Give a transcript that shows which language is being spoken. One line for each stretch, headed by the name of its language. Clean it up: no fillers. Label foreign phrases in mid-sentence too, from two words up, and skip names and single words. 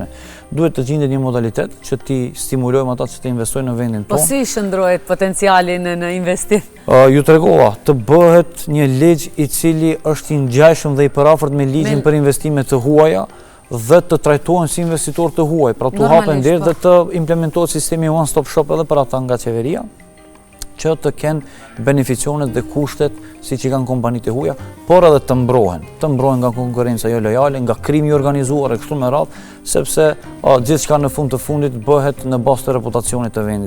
Albanian: Duhet të gjendet një modalitet që ti stimulojmë ata që të investojnë në vendin tonë. Po si shndrohet potenciali në investim? Ju tregova, të bëhet një ligj i cili është i ngjashëm dhe i përafërt me ligjin për investimet të huaja, dhe të trajtohen si investitor të huaj, pra të hapen derë dhe të implementohet sistemi
English: one stop shop
Albanian: edhe për ata nga qeveria, që të kenë beneficionet dhe kushtet si që i kanë kompanitë e huaja, por edhe të mbrohen nga konkurenca jo lojale, nga krimi organizuar e kështu me radhë, sepse gjithçka në fund të fundit bëhet në bazë të reputacionit të vendit.